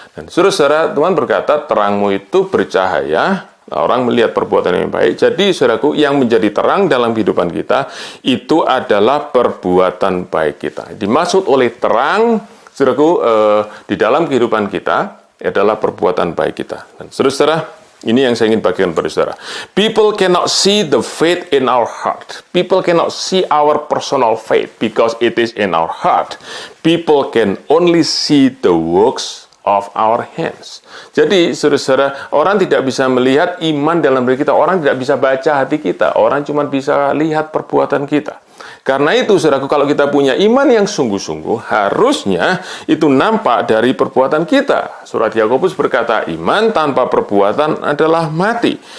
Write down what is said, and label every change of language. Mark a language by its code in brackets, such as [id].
[id] Dan saudara-saudara, Tuhan berkata, terangmu itu bercahaya, orang melihat perbuatan yang baik. Jadi, saudaraku, yang menjadi terang dalam kehidupan kita, itu adalah perbuatan baik kita. Dimaksud oleh terang, saudaraku, di dalam kehidupan kita adalah perbuatan baik kita. Dan saudara, ini yang saya ingin bagikan pada saudara. [en] People cannot see the faith in our heart. People cannot see our personal faith because it is in our heart. People can only see the works of our hands. [id] Jadi, saudara-saudara, orang tidak bisa melihat iman dalam diri kita. Orang tidak bisa baca hati kita. Orang cuma bisa lihat perbuatan kita. Karena itu, saudaraku, kalau kita punya iman yang sungguh-sungguh, harusnya itu nampak dari perbuatan kita. Surat Yakobus berkata, iman tanpa perbuatan adalah mati.